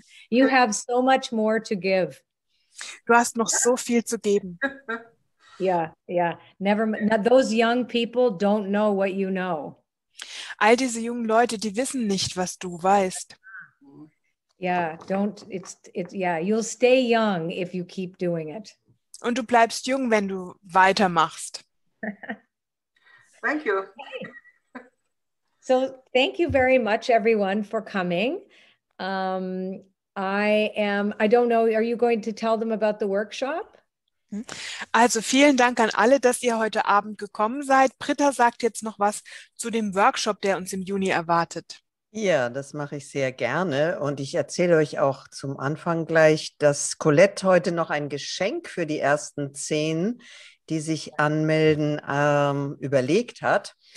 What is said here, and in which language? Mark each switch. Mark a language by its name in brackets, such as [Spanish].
[English] You have so much more to give. [German] Du hast noch so viel zu geben. [English] Yeah. Those young people don't know what you know. [German] All diese jungen Leute, die wissen nicht, was du weißt. [English] Yeah, you'll stay young if you keep doing it. [German] Und du bleibst jung, wenn du weitermachst. [English] Thank you. So thank you very much, everyone, for coming. I don't know, are you going to tell them about the workshop? [German] Also vielen Dank an alle, dass ihr heute Abend gekommen seid. Britta sagt jetzt noch was zu dem Workshop, der uns im Juni erwartet. Ja, das mache ich sehr gerne und ich erzähle euch auch zum Anfang gleich, dass Colette heute noch ein Geschenk für die ersten 10, die sich anmelden, überlegt hat.